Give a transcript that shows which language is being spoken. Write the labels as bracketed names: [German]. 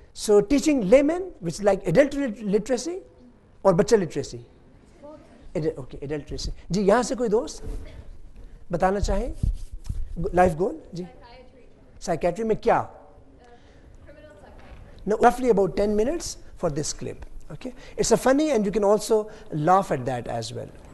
[English] So teaching laymen, which is like adult literacy or बच्चा literacy? Okay, adult literacy. [Hindi] जी यहाँ से कोई दोस्त बताना चाहे? [English] Life goal? जी. [Hindi] Psychiatry में क्या? [English] No, roughly about 10 minutes for this clip. Okay. It's a funny and you can also laugh at that as well.